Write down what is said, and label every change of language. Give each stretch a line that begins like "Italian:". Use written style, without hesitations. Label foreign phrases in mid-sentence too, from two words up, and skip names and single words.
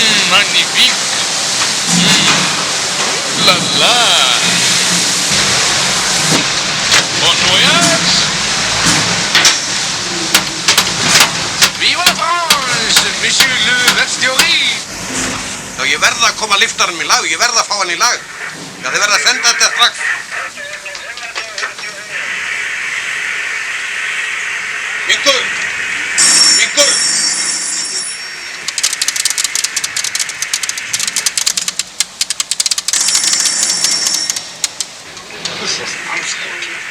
French: magnifique. La la. Bon voyage. Viva la France, monsieur le verstjóri.
Icelandic: Já, ég verð að koma liftaranum í lag, ég verð að fá hann í lag. Já, þið verð að senda þetta strax. Vingur! Vingur! Svo spannskótt.